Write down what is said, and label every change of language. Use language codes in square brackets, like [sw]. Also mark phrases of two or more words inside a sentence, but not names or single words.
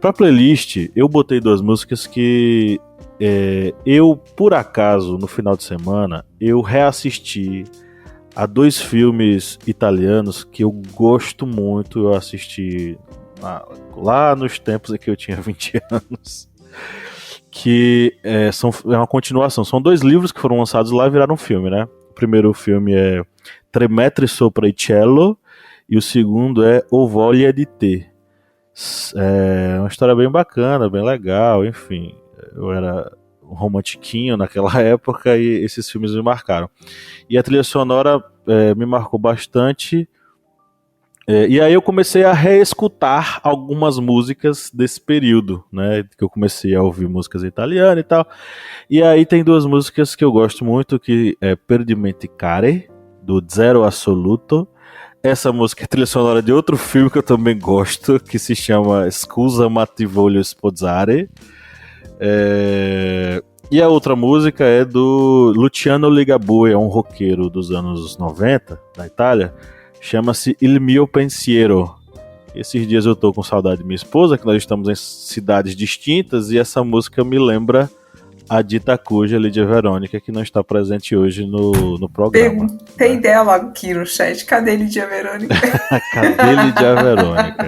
[pt] Pra playlist, eu botei 2 músicas que eu, por acaso, no final de semana, eu reassisti a 2 filmes italianos que eu gosto muito. Eu assisti lá nos tempos em que eu tinha 20 anos, que é uma continuação. São 2 livros que foram lançados lá e viraram um filme, né? O primeiro filme é Tre metri sopra il cielo e o segundo é O voglia di te. É uma história bem bacana, bem legal, enfim. Eu era um romantiquinho naquela época e esses filmes me marcaram. E a trilha sonora me marcou bastante. E aí eu comecei a reescutar algumas músicas desse período, né? Que eu comecei a ouvir músicas italianas e tal. E aí tem 2 músicas que eu gosto muito, que é Per dimenticare, do Zero Assoluto. Essa música é trilha sonora de outro filme que eu também gosto, que se chama Scusa ma ti voglio sposare. E a outra música é do Luciano Ligabue, é um roqueiro dos anos 90, da Itália. Chama-se Il mio pensiero. Esses dias eu tô com saudade de minha esposa, que nós estamos em cidades distintas, e essa música me lembra a dita cuja Lídia Verônica, que não está presente hoje no programa. Tem dela aqui no chat. Cadê Lídia Verônica? Cadê Lídia Verônica?